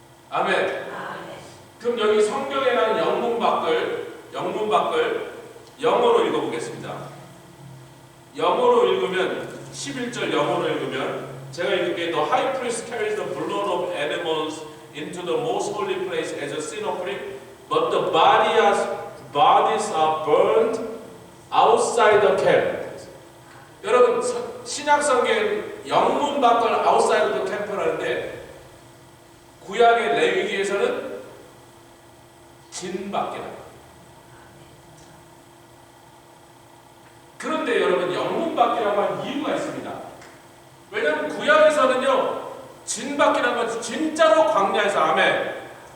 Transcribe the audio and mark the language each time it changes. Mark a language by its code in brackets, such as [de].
[ko] 아멘. 그럼 여기 성경에 나온 영문밖을 영어로 읽어보겠습니다. 영어로 읽으면 11절 영어로 읽으면 제가 읽을게. [en] The high priest carries the blood of animals into the most holy place as a sin offering, but the bodies are burned outside the camp. [ko] 여러분 신약 성경 영문 밖을 [en] outside the camp [ko] 라는데 구약의 레위기에서는 진 밖이라. 그런데 여러분 영문 밖이라고 한 이유가 있습니다. 왜냐하면 구약에서는요 진 밖이라는 건 진짜로 광야에서 아멘.